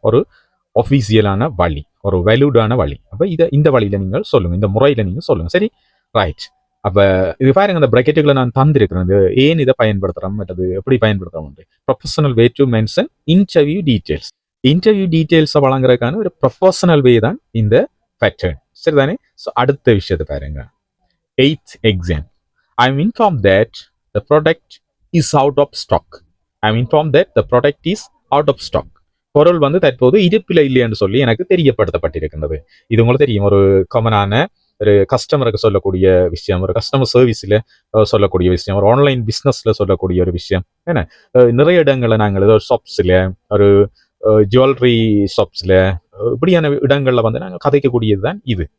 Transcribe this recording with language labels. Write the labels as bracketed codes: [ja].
[ta] ஒரு அஃபீஷியலான வழி, ஒரு வேல்யூடான வழி. அப்போ இந்த வழியில நீங்கள் சொல்லுங்க, இந்த முறையில் நீங்கள் சொல்லுங்க. சரி, ரைட். அப்போ இது பாருங்க, அந்த ப்ராக்கெட்டுகளை நான் தந்திருக்கிறேன். இது ஏன் இதை பயன்படுத்துகிறோம், மற்றது எப்படி பயன்படுத்துகிறோம். [en] Professional way to mention interview details. [ta] Interview டீட்டெயில்ஸை வழங்குறதுக்கான ஒரு ப்ரொஃபஷனல் வே தான் இந்த பேட்டர்ன். சரிதானே? ஸோ அடுத்த விஷயத்தை பாருங்க. 8th exam. [en] I am informed that the product is out of stock. I am informed that the product is out of stock. [ta] பொருள் வந்து தற்போது இருப்பில் இல்லை என்று சொல்லி எனக்கு தெரியப்படுத்தப்பட்டிருக்கின்றது. இது உங்களுக்கு தெரியும், ஒரு காமனான ஒரு கஸ்டமருக்கு சொல்லக்கூடிய விஷயம், ஒரு கஸ்டமர் சர்வீஸில் சொல்லக்கூடிய விஷயம், ஒரு ஆன்லைன் பிஸ்னஸில் சொல்லக்கூடிய ஒரு விஷயம். ஏன்னா நிறைய இடங்களில் நாங்கள் ஏதோ ஷாப்ஸில், ஒரு ஜுவல்லரி ஷாப்ஸில், இப்படியான இடங்களில் வந்து நாங்கள் கதைக்கக்கூடியது தான் இது.